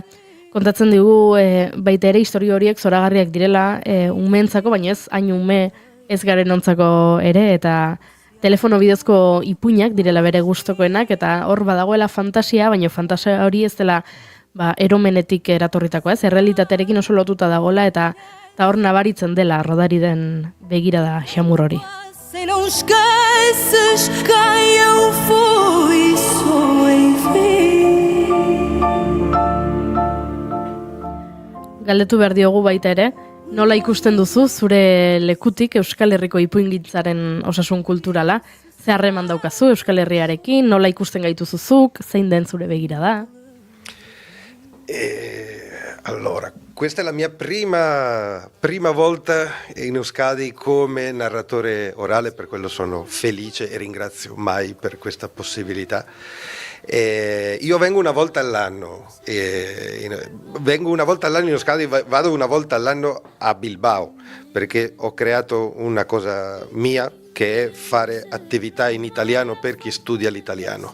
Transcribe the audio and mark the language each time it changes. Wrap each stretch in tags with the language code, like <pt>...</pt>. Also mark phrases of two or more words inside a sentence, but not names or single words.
<eu>Kontatzen digu baita ere historio horiek zoragarriak direla umeentzako, baina ez hain ume ez garen ontzako ere, eta telefono bidezko ipuinak direla bere gustokoenak, eta hor badagoela fantasia, baina fantasia hori ez dela eromenetik eratorritako, ez? Errealitatearekin oso lotuta dagoela, eta hor nabaritzen dela Rodari den begirada xamur hori.</eu> <pt>Se não esqueces quem eu fui, só enfim.</pt> <eu>Galdetu behar diogu baita ere, nola ikusten duzu zure lekutik Euskal Herriko ipuingintzaren osasun kulturala? Ze harreman daukazu Euskal Herriarekin, nola ikusten gaituzuzuk, zein den zure begirada?</eu> <it>Allora, questa è la mia prima volta in Euskadi come narratore orale, per quello sono felice e ringrazio Mai per questa possibilità. Io vengo una volta all'anno, vengo una volta all'anno in Euskadi, vado una volta all'anno a Bilbao, perché ho creato una cosa mia che è fare attività in italiano per chi studia l'italiano.</it>